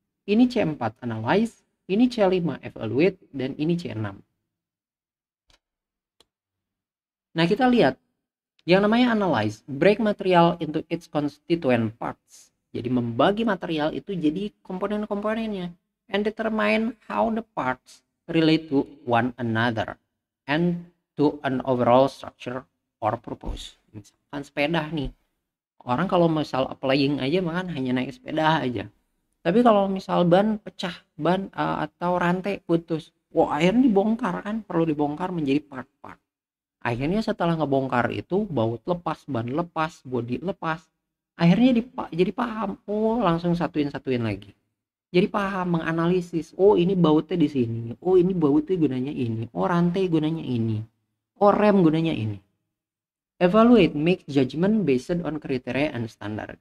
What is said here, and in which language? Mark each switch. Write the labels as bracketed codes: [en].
[id] Ini C4 analyze, ini C5 evaluate, dan ini C6. Nah kita lihat, yang namanya [en] analyze, break material into its constituent parts. [id] Jadi membagi material itu jadi komponen-komponennya. [en] And determine how the parts relate to one another. And to an overall structure or purpose. [id] Misalkan sepeda nih. Orang kalau misal applying aja makan hanya naik sepeda aja. Tapi kalau misal ban pecah, atau rantai putus, akhirnya dibongkar kan, perlu dibongkar menjadi part-part. Akhirnya setelah ngebongkar itu, baut lepas, ban lepas, bodi lepas. Akhirnya jadi paham, langsung satuin lagi. Jadi paham, menganalisis, ini bautnya di sini, ini bautnya gunanya ini, rantai gunanya ini. OREM gunanya ini. [en] Evaluate, make judgment based on criteria and standard.